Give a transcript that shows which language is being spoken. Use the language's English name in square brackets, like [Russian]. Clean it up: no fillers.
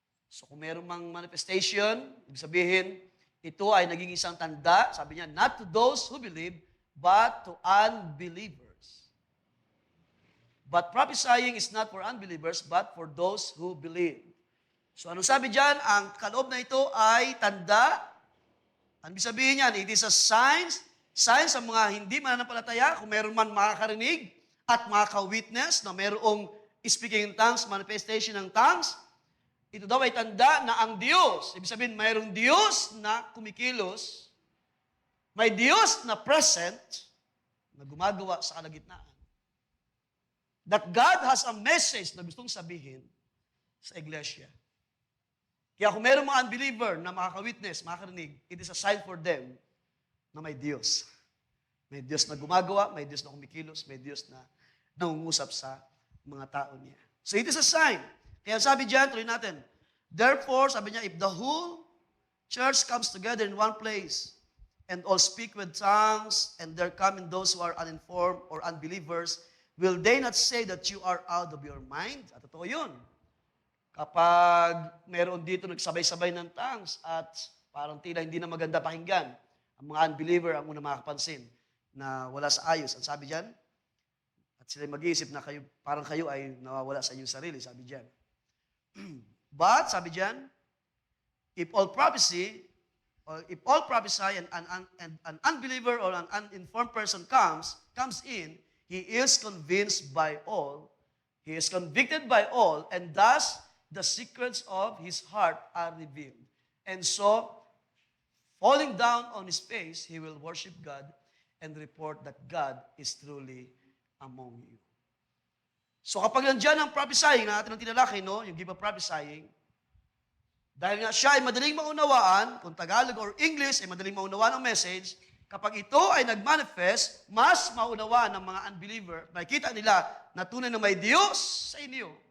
[Filipino] So kung meron mang manifestation, ibig sabihin, ito ay naging isang tanda, sabi niya, not to those who believe, but to unbelievers. [English] But prophesying is not for unbelievers, but for those who believe. [Filipino] So anong sabi diyan? Ang kaloob na ito ay tanda. Ano sabihin niyan? It is a sign sa mga hindi mananampalataya, kung meron man makakarinig at makaka-witness na mayroong speaking in tongues, manifestation ng tongues, ito daw ay tanda na ang Diyos, ibig sabihin mayroong Diyos na kumikilos, may Diyos na present, na gumagawa sa kalagitnaan. [English] That God has a message na gustong sabihin sa iglesia. [Filipino] Kaya kung mayroong mga unbeliever na makaka-witness, makakarinig, it is a sign for them na may Diyos. May Diyos na gumagawa, may Diyos na kumikilos, may Diyos na nangungusap sa mga tao niya. [English] So it is a sign. Kaya sabi diyan, tuloy natin, therefore, sabi niya, if the whole church comes together in one place, and all speak with tongues, and there come in those who are uninformed or unbelievers, will they not say that you are out of your mind? [Filipino] At totoo yun. Kapag meron dito nagsabay-sabay ng tongues at parang tila hindi na maganda pakinggan, ang mga unbeliever ang una makapansin na wala sa ayos. Ang sabi diyan, at sila mag-iisip na kayo, parang kayo ay nawawala sa inyong sarili, sabi diyan. [English] But, sabi diyan, if all prophecy and an unbeliever or an uninformed person comes in, he is convinced by all, he is convicted by all, and thus the secrets of his heart are revealed. And so, falling down on his face, he will worship God and report that God is truly among you. [Filipino] So kapag nandiyan ang prophesying na atin ang tinalaki, yung gift of prophesying, dahil nga siya ay madaling maunawaan, kung Tagalog or English ay madaling maunawaan ang message, kapag ito ay nag-manifest, mas maunawaan ng mga unbeliever, makikita nila na tunay na may Diyos sa inyo.